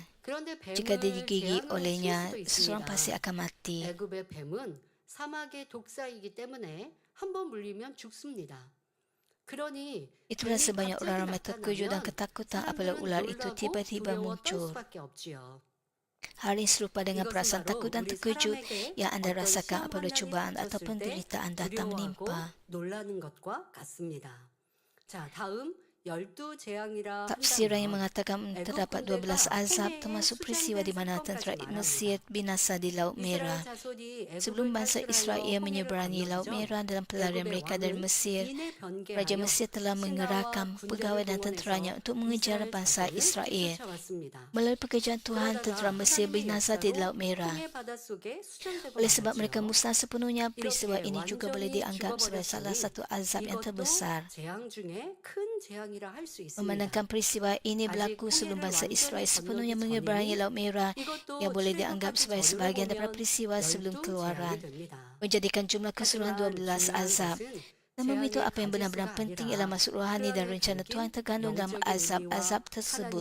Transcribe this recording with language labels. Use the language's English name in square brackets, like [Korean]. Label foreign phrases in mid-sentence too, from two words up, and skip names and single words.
[Malay] Jika digigit olehnya, seseorang pasti akan mati. [Korean] 애굽의 뱀은 사막의 독사이기 때문에 한번 물리면 죽습니다. 그러니 [Malay] Itulah [Korean] 뱀이 [Malay] sebabnya [Korean] 갑자기 [Malay] orang ramai terkejut dan [Korean] 나타나면 [Malay] ketakutan apabila [Korean] 사람들은 [Malay] ular itu [Korean] 놀라고 [Malay] tiba-tiba [Korean] 두려워 떨 [Malay] muncul. [Korean] 수밖에 없지요. [Malay] Hal ini serupa dengan [Korean] 이것은 [Malay] perasaan [Korean] 바로 [Malay] takut dan [Korean] 우리 [Malay] terkejut [Korean] 사람에게 [Malay] yang anda [Korean] 어떤 [Malay] rasakan [Korean] 시험 [Malay] apabila [Korean] 환난이 [Malay] cubaan atau [Korean] 닥쳤을 때 [Malay] penderitaan datang [Korean] 두려워하고 [Malay] menimpa. [Korean] 놀라는 것과 같습니다. 자, 다음 12재앙이라 [Malay] Tafsiran yang [Korean] 한다면 [Malay] mengatakan terdapat 12 azab termasuk peristiwa di mana tentera Mesir binasa di Laut Merah. [Korean] 이스라엘 자손이 [Malay] Sebelum [Korean] 애굽을 [Malay] bangsa [Korean] 탈출하여 [Malay] Israel [Korean] 홍해를 [Malay] menyeberangi Laut [Korean] 건너기 전 [Malay] Merah dalam pelarian [Korean] 애굽의 [Malay] mereka dari [Korean] 왕은 [Malay] Mesir, [Korean] 이내 [Malay] Raja [Korean] 변개하여 [Malay] Mesir telah mengerahkan [Korean] 신하와 [Malay] pegawai [Korean] 군대를 [Malay] dan tenteranya [Korean] 동원해서 [Malay] untuk mengejar [Korean] 이스라엘 [Malay] bangsa [Korean] 자손을 [Malay] Israel. [Korean] 쫓아왔습니다. [Malay] Melalui pekerjaan Tuhan, tentera [Korean] 그러다가 [Malay] Mesir [Korean] 하나님의 [Malay] binasa di [Korean] 역사로 [Malay] Laut Merah. [Korean] 홍해 바닷속에 수장되고 [Malay] Oleh sebab mereka [Korean] 말았지요. [Malay] musnah sepenuhnya, peristiwa [Korean] 이렇게 [Malay] ini juga boleh [Korean] 완전히 [Malay] dianggap sebagai salah [Korean] 죽어버렸으니 [Malay] satu azab yang [Korean] 이것도 [Malay] terbesar. [Korean] 재앙 중에 큰 재앙이라 할 수 있습니다. [Malay] Memandangkan peristiwa ini berlaku sebelum bangsa Israel sepenuhnya menyeberangi Laut Merah, yang boleh dianggap sebagai sebahagian daripada peristiwa sebelum keluaran, menjadikan jumlah keseluruhan 12 azab. Namun itu apa yang benar-benar penting ialah maksud rohani dan rencana Tuhan tergandung dalam azab-azab tersebut.